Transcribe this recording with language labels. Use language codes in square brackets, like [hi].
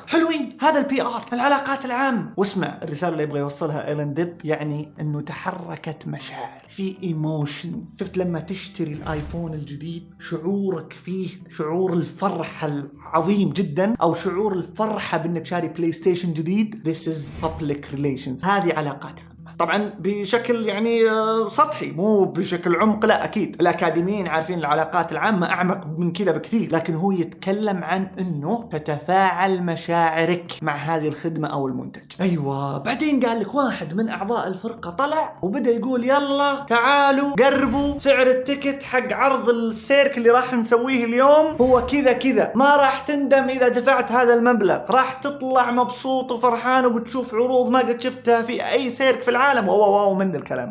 [ar] حلوين، هذا البي آر، العلاقات العام. واسمع الرسالة اللي يبغى يوصلها إيلان ديب، يعني أنه تحركت مشاعر، في إيموشن. شفت لما تشتري الآيفون الجديد شعورك فيه شعور الفرحة العظيم جدا، أو شعور الفرحة بأنك شاري بلاي ستيشن جديد. [en] This is public relations، [ar] هذه علاقات عام. طبعا بشكل يعني سطحي، مو بشكل عمق، لا اكيد الاكاديميين عارفين العلاقات العامه اعمق من كذا بكثير، لكن هو يتكلم عن انه تتفاعل مشاعرك مع هذه الخدمه او المنتج. ايوه. بعدين قال لك واحد من اعضاء الفرقه طلع وبدا يقول يلا تعالوا قربوا، سعر التيكت حق عرض السيرك اللي راح نسويه اليوم هو كذا كذا، ما راح تندم اذا دفعت هذا المبلغ، راح تطلع مبسوط وفرحان وبتشوف عروض ما قد شفتها في اي سيرك في عالم. واو من الكلام.